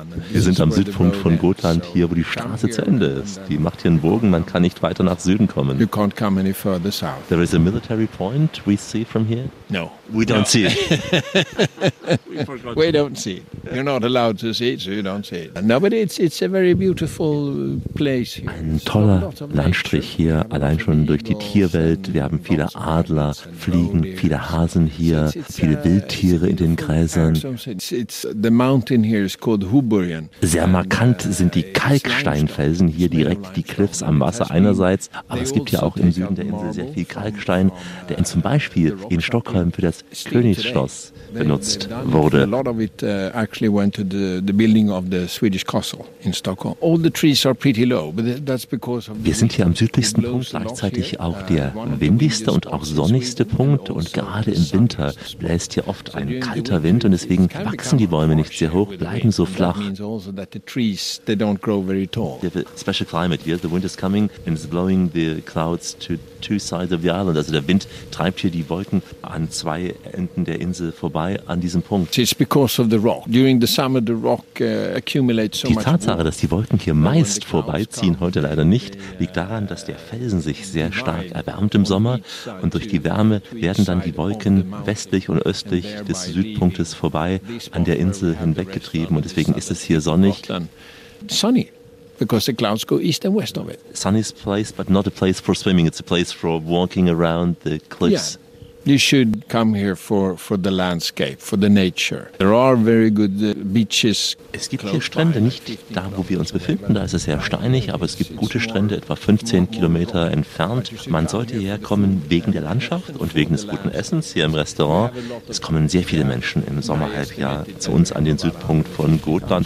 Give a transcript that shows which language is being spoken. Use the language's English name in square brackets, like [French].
[German] Wir sind am Südpunkt von Gotland, hier, wo die Straße zu Ende ist. Die macht hier einen Bogen, man kann nicht weiter nach Süden kommen. [English] There is a military point we see from here? No. We don't see it. We don't see it. You're not allowed to see it, so you don't see it. No, but it's a very beautiful place here. [German] Ein toller Landstrich hier, allein schon durch die Tierwelt. Wir haben viele Adler, Fliegen, viele Hasen hier, viele Wildtiere in den Gräsern. Sehr markant sind die Kalksteinfelsen hier, direkt die Cliffs am Wasser einerseits, aber es gibt ja auch im Süden der Insel sehr viel Kalkstein, der zum Beispiel in Stockholm für das Königsschloss benutzt wurde. [English] A lot of it actually went to the building of the Swedish castle in Stockholm. All the trees are pretty low, but that's because of. [German] Wir sind hier am südlichsten Punkt, gleichzeitig auch der windigste und auch sonnigste Punkt. Und gerade im Winter bläst hier oft ein kalter Wind und deswegen wachsen die Bäume nicht sehr hoch, bleiben so flach. [English] Special climate here. The wind is coming and it's blowing the clouds to two sides of the island. [German] Also der Wind treibt hier die Wolken an zwei Enden der Insel vorbei an diesem Punkt. [English] It's because of the rock. During the summer, the rock accumulates so much. [German] Die Tatsache, dass die Wolken hier meist vorbeiziehen, heute leider nicht, liegt daran, dass der Felsen sich sehr stark erwärmt im Sommer und durch die Wärme werden dann die Wolken westlich und östlich des Südpunktes vorbei an der Insel hinweggetrieben und deswegen ist es hier sonnig. [English] Sunny. Because the clouds go east and west of it. Sunny's place, but not a place for swimming. It's a place for walking around the cliffs. Yeah. You should come here for the landscape, for the nature. There are very good beaches. [German] Es gibt hier Strände, nicht da, wo wir uns befinden. Da ist es sehr steinig, aber es gibt gute Strände, etwa 15 Kilometer entfernt. Man sollte hierher kommen wegen der Landschaft und wegen des guten Essens hier im Restaurant. Es kommen sehr viele Menschen im Sommerhalbjahr zu uns an den Südpunkt von Gotland.